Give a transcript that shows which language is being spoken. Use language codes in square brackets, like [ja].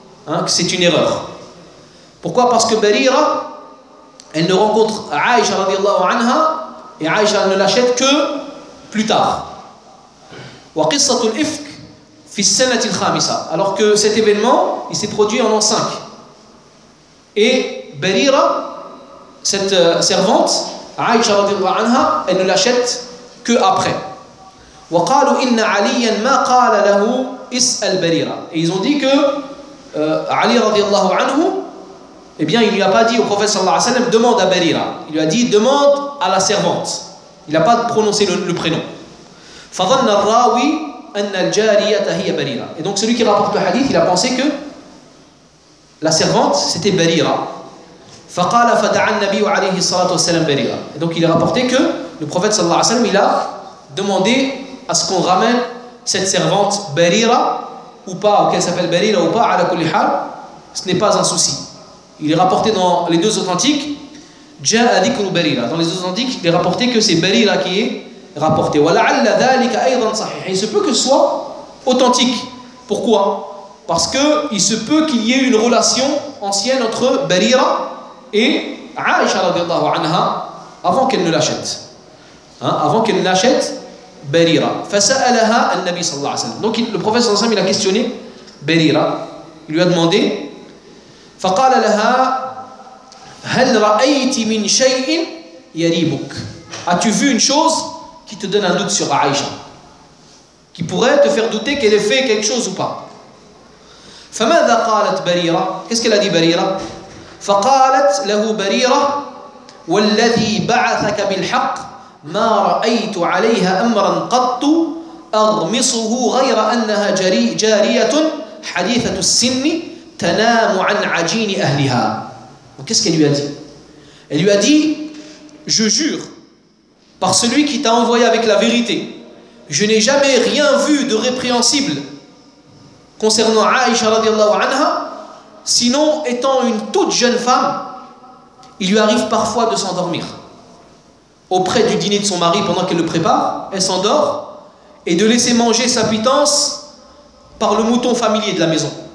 [fr] Hein, que c'est une erreur. Pourquoi? Parce que Barira, elle ne rencontre Aïcha radiallahu anha et Aïcha ne l'achète que plus tard. [ar] Wa qissatul ifk fi sanatil khamisa. [fr] Alors que cet événement, il s'est produit en l'an 5. Et Barira, cette servante, Aïcha radiallahu anha, elle ne l'achète que après. [ar] وقالوا إن عليا ما قال له اسأل بريرة. [fr] Ils ont dit que Ali رضي الله عنه, eh bien, il lui a pas dit au prophète صلى الله عليه وسلم demande à بريرة. Il lui a dit demande à la servante. Il a pas prononcé le prénom. [ar] فظن الراوي أن الجارية هي بريرة. [fr] Et donc celui qui rapporte le hadith, il a pensé que la servante c'était بريرة. [ar] فقال فدعا النبي عليه الصلاة والسلام بريرة. [fr] Et donc il a rapporté que le prophète صلى الله عليه وسلم il a demandé à ce qu'on ramène cette servante Barira ou pas, ou qu'elle s'appelle Barira ou pas, à la Kulihal, ce n'est pas un souci. Il est rapporté dans les deux authentiques, Ja adikru Barira. Dans les deux authentiques, il est rapporté que c'est Barira qui est rapporté. [ar] Wala'alla dhalika aydan sahih. [fr] Il se peut que ce soit authentique. Pourquoi? Parce qu'il se peut qu'il y ait une relation ancienne entre Barira et Aisha radiallahu anha avant qu'elle ne l'achète. Hein? Avant qu'elle ne l'achète. [ar] Barira. فسألها النبي صلى الله عليه وسلم. [fr] Donc le prophète صلى الله عليه وسلم il a questionné Barira. Il lui a demandé. [ar] فقال لها هل رأيت من شيء يريبك. [fr] As-tu vu une chose qui te donne un doute sur Aïcha? qui pourrait te faire douter qu'elle ait fait quelque chose ou pas. [ar] فماذا قالت بريرة؟ [fr] Qu'est-ce qu'elle a dit [ar] بريرة؟ فقالت له بريرة والذي بعثك بالحق ما رأيت عليها أمرا قط أغمصه غير أنها جارية حديثة السن تنام عن عجين أهلها. [fr] Qu'est-ce qu'elle lui a dit? Elle lui a dit: je jure par celui qui t'a envoyé avec la vérité, je n'ai jamais rien vu de répréhensible concernant Aïcha radiallahu anha, sinon étant une toute jeune femme, il lui arrive parfois de s'endormir auprès du dîner de son mari pendant qu'elle le prépare, elle s'endort, et de laisser manger sa pitance par le mouton familier de la maison.